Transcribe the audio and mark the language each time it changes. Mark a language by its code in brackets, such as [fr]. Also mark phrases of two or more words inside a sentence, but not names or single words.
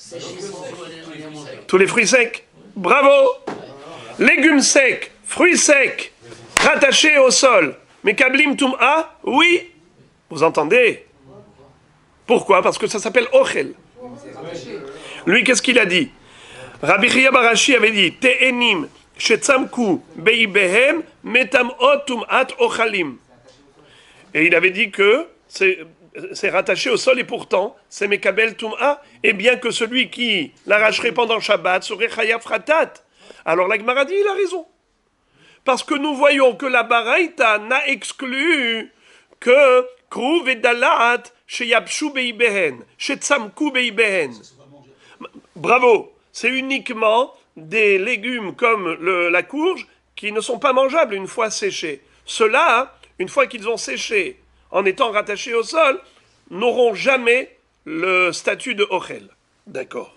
[fr] Tous les fruits secs. Bravo! Légumes secs, fruits secs, rattachés au sol. Mais [he] קבלים טומאה, [fr] oui. Vous entendez? Pourquoi? Parce que ça s'appelle ochel. Lui, qu'est-ce qu'il a dit? Rabbi Chia Barashi avait dit [he] תאנים שצמקו באביהן מטמאות טומאת אוכלים. [fr] Et il avait dit que c'est rattaché au sol et pourtant c'est [he] מקבל טומאה, [fr] et bien que celui qui l'arracherait pendant Shabbat serait [he] חייב חטאת. [fr] Alors la Gemara dit il a raison. Parce que nous voyons que la Baraïta n'a exclu que krouv et [he] דלעת שיבשו באביהן, שצמקו באביהן. [fr] Bravo! C'est uniquement des légumes comme la courge qui ne sont pas mangeables une fois séchés. Ceux-là, une fois qu'ils ont séché en étant rattachés au sol, n'auront jamais le statut de ochel. D'accord.